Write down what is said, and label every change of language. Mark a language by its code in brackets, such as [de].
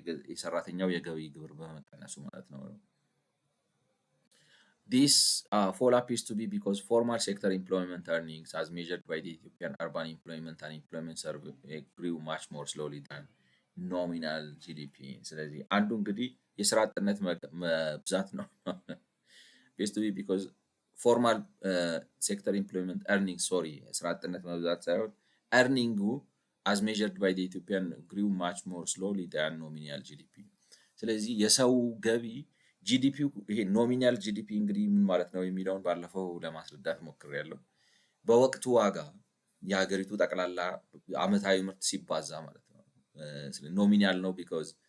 [am] የሰራተኛው የገቢ ግብር በመቀነሱ ማለት ነው። [en] This fall appears to be because formal sector employment earnings as measured by the Ethiopian Urban Employment and Employment Survey grew much more slowly than nominal GDP. [am] ስለዚህ አንዱ እንግዲህ የስራ አጥነት መብዛት ነው። [en] appears to be because formal sector employment earnings [am] የስራ አጥነት መብዛት ሳይሆን [en] earning as measured by the Ethiopian grew much more slowly than nominal GDP. [am] ስለዚህ የሰው ገቢ ጂዲፒው ይሄ ኖሚናል ጂዲፒ እንግዲህ ምን ማለት ነው የሚለውን ባለፈው ለማስረዳት ሞክሬያለሁ። በወቅቱ ዋጋ የሀገሪቱ ጠቅላላ አመታዊ ምርት ሲባዛ ማለት ነው። ኖሚናል ነው ቢኮዝ